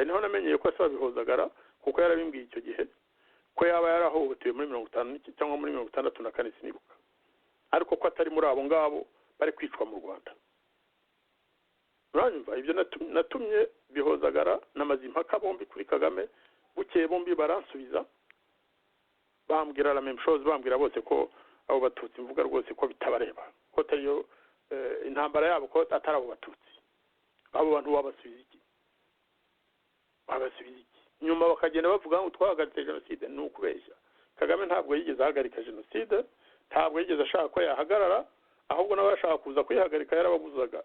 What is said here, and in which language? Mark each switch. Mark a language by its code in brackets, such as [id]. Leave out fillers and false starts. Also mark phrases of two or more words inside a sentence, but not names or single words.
[rw] Niho namenyeye ko asaba Bihozagara, kuko yarabimbwiye icyo gihe ko yaba yarahohotewe muri 59 cyangwa muri 64 sinibuka, ariko ko atari muri abo ngabo bari kwicwa mu Rwanda. Uranyumva? Ibyo natumye Bihozagara na Mazimpaka bombi kuri Kagame, bukeye bombi baransubiza bambwira [fr] la même chose, [rw] bambwira bose ko abo batutsi mvuga rwose ko bitabareba, ko atariyo intambara yabo, ko atari abo batutsi. Abo bantu babasubiza iki? Nyuma bakagenda bavuga ngo twahagaritse jenoside. Ni ukubeshya. Kagame ntabwo yigeze ahagarika jenoside, ntabwo yigeze ashaka ko yahagarara, ahubwo n'abashaka kuza kuyihagarika yarababuzaga.